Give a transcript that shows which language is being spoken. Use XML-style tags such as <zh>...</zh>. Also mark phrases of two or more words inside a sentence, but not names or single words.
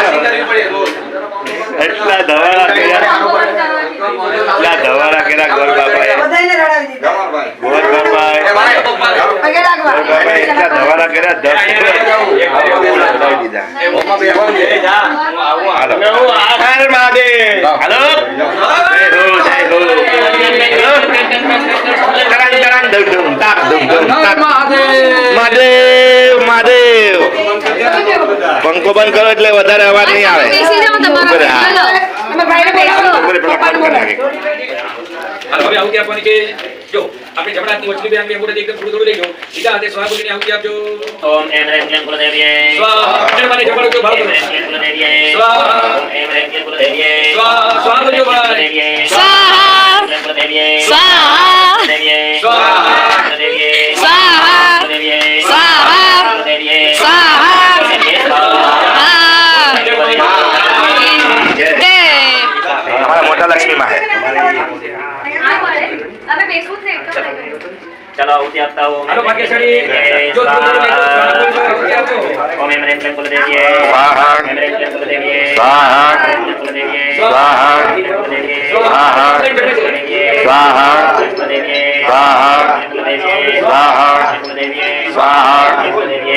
<gu>એટલા ધવાળા કર્યા ગોર બાપાએ એટલા ધવાળા કર્યા 10 મહાદેવ મહાદેવ. પંખો બંધ કરો એટલે વધારે અવાજ નહીં આવે. હવે આવું આપવાની છે જો આપણે જમણાની વચલી બે આંગળી અંગૂઠાથી એકદમ થોડું થોડું લઈ લો સીધા હાથે સ્વાહુજીની આહુતિ આપજો</gu> <sa>ओम एम ह्रीं क्लीं कुलदेव्यै</sa> <gu>સ્વાહા જમણાની જમણો જો ભાવ</gu> <sa>एम ह्रीं क्लीं कुलदेव्यै સ્વાહા ओम एम ह्रीं क्लीं कुलदेव्यै स्वाहा स्वाहा</sa> <gu>જો ભાઈ</gu> <sa>कुलदेव्यै સ્વાહા कुलदेव्यै સ્વાહા कुलदेव्यै સ્વાહા कुलदेव्यै સ્વાહા कुलदेव्यै સ્વાહા कुलदेव्यै સ્વાહા</sa> <gu>અમારા મોટા લક્ષ્મી માં હવે બેસવું છે એકદમ ચલો ઉદ્યાપ્તા ઓમ હેલો ભાગ્યશ્રી જો</gu> <sa>ओम ऐं ह्रीं क्लीं कुलदेव्यै स्वाहा ऐं ह्रीं क्लीं कुलदेव्यै स्वाहा ऐं ह्रीं कुलदेव्यै स्वाहा कुलदेव्यै स्वाहा स्वाहा कुलदेव्यै स्वाहा कुलदेव्यै स्वाहा कुलदेव्यै स्वाहा कुलदेव्यै</sa>